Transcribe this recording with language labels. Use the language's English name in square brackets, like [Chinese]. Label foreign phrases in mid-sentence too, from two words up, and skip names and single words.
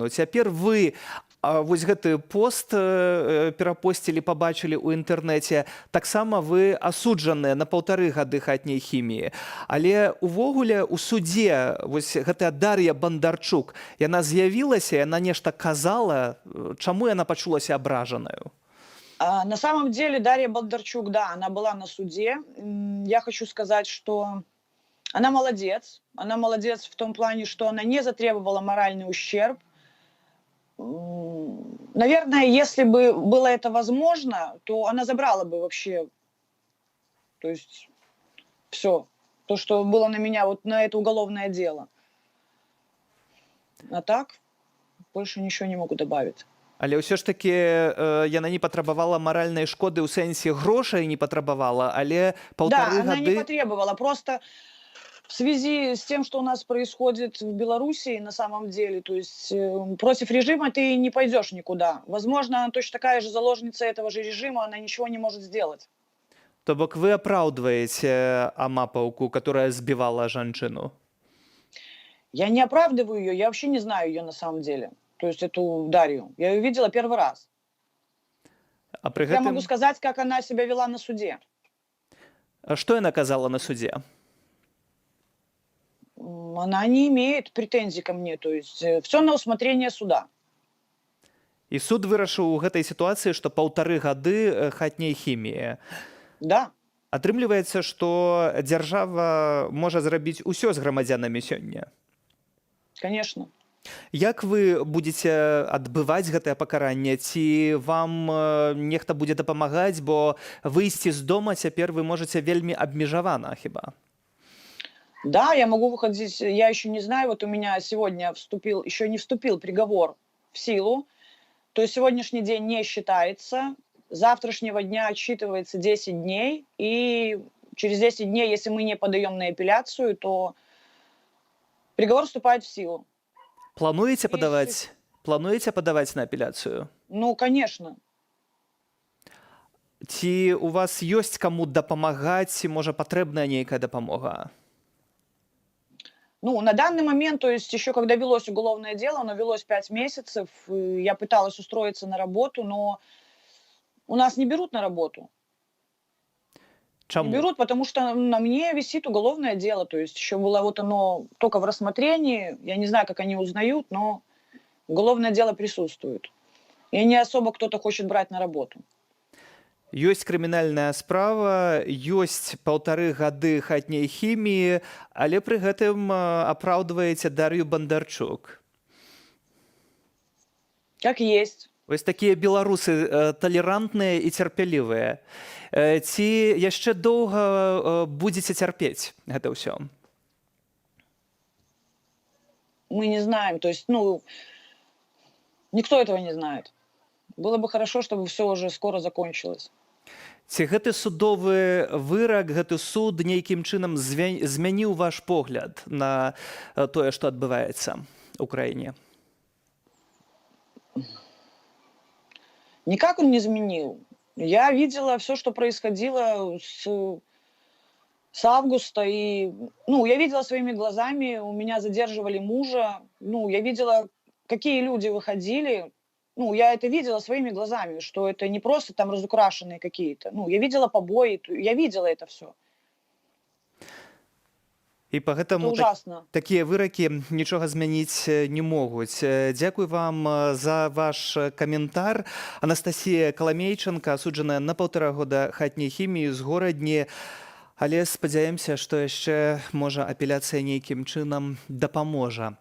[Belarusian] Цяпер вы вось гэты пост перапосцілі, пабачылі ў інтэрнэце. Таксама вы асуджаныя на 1,5 гады хатняй хіміі. Але увогуле у судзе вось гэтая Дар'я Бандарчук, яна з'явілася, яна нешта казала, чаму яна пачулася абражанаю? [Russian] На самом деле Дарья Бондарчук, да, она была на суде. Я хочу сказать, что она молодец. Она молодец в том плане, что она не затребовала моральный ущерб. Наверное, если бы было это возможно, то она забрала бы вообще, то есть все, то, что было на меня, вот на это уголовное дело. А так, больше ничего не могу добавить. [Belarusian] Але ўсё ж такі яна не патрабавала маральнай шкоды ў сэнсе грошай не патрабавала, але 1,5 [Russian] Да, [Belarusian] гады... [Russian] она не потребовала, просто... В связи с тем, что у нас происходит в Беларуси на самом деле, то есть против режима ты не пойдешь никуда. Возможно, она точно такая же заложница этого же режима, она ничего не может сделать. [Belarusian] То бок [Russian] вы оправдываете амапаўку, которая сбивала женщину? Я не оправдываю ее, я вообще не знаю ее на самом деле. То есть эту Дарью. Я ее видела первый раз. А при Я могу сказать, как она себя вела на суде. Что она казала на суде? она не имеет претензий ко мне. То есть все на усмотрение суда. [Belarusian] І суд вырашыў у гэтай сітуацыі, што 1,5 гады хатняй хіміі. [Russian] Да. [Belarusian] Атрымліваецца, што дзяржава можа зрабіць усё з грамадзянамі сёння. [Russian] Конечно. [Belarusian] Як вы будзеце адбываць гэтае пакаранне? Ці вам нехта будзе дапамагаць, бо выйсці з дома цяпер вы можаце вельмі абмежавана хіба? [Russian] Да, я могу выходить, я еще не знаю, вот у меня сегодня еще не вступил приговор в силу, то есть сегодняшний день не считается, завтрашнего дня отсчитывается 10 дней, и через 10 дней, если мы не подаем на апелляцию, то приговор вступает в силу. [Belarusian] Плануеце падаваць на апеляцыю? [Russian] Ну, конечно. [Belarusian] Ці у вас ёсць каму дапамагаць, ці можа патрэбная нейкая дапамога? [Russian] Ну, на данный момент, то есть еще когда велось уголовное дело, оно велось 5 месяцев, я пыталась устроиться на работу, но у нас не берут на работу. Чаму? Не берут, потому что на мне висит уголовное дело, то есть еще было вот оно только в рассмотрении, я не знаю, как они узнают, но уголовное дело присутствует. И не особо кто-то хочет брать на работу. [Belarusian] Ёсць крымінальная справа, ёсць 1,5 гады хатняй хіміі, але пры гэтым апраўдваеце Дар'ю Бандарчук. [Russian] Как есть. [Belarusian] Вось такія беларусы талерантныя і цярпялівыя. Ці яшчэ доўга будзеце цярпець гэта ўсё? [Russian] Мы не знаем, то есть, ну, никто этого не знает. Было бы хорошо, чтобы все уже скоро закончилось. [Belarusian] Ці гэты судовы вырак, гэты суд нейкім чынам змяніў ваш погляд на тое, што адбываецца ў краіне? [Russian] Никак он не изменил. Я видела все, что происходило с августа. И, ну, я видела своими глазами, у меня задерживали мужа. Ну, я видела, какие люди выходили. Ну, я это видела своими глазами, что это не просто там разукрашенные какие-то. Ну, я видела побои, я видела это все. [Belarusian] І пагэтаму такія выракі нічога змяніць не могуць. Дзякуй вам за ваш каментар. Анастасія Каламейчанка, асуджаная на 1,5 года хатняй хіміі з горадні. Але спадзяемся, што яшчэ, можа, апеляцыя нейкім чынам дапаможа.